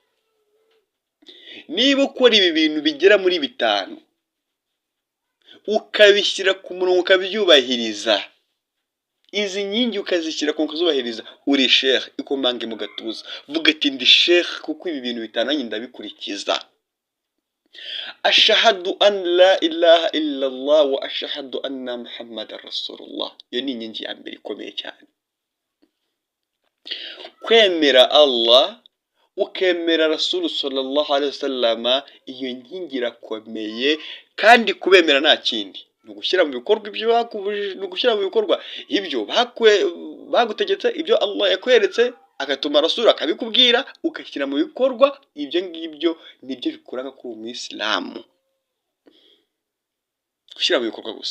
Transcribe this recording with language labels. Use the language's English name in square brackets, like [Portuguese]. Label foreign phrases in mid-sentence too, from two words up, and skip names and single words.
[Kinyarwanda] Niba ukora ibi bintu bigera muri 5 ukabishyira ku murongo ukabyubahiriza, izi nkingi ukazishyira ku kuzubahiriza, uri sheikh. Ikomange mu gatuza, vuga ati ndi sheikh kuko ibi bintu 5 nanjye ndabikurikiza. [Arabic] أشهد أن لا إله إلا الله وأشهد أن محمدا رسول الله. [Kinyarwanda] Iyo ni inkingi ya mbere ikomeye cyane. Kwemera Allah ukemera Rasul [Arabic] صلى الله عليه وسلم, [Kinyarwanda] iyo nkingi irakomeye, kandi kubemera nta kindi ni ugushyira mu bikorwa ibyo bakubujije, ni ugushyira mu bikorwa ibyo bagutegetse, ibyo Allah yakweretse agatuma Rasul akabikubwira ugashyira mu bikorwa. Ibyo ngibyo nibyo bikuranga kuri umuyisilamu, gushyira mu bikorwa gusa.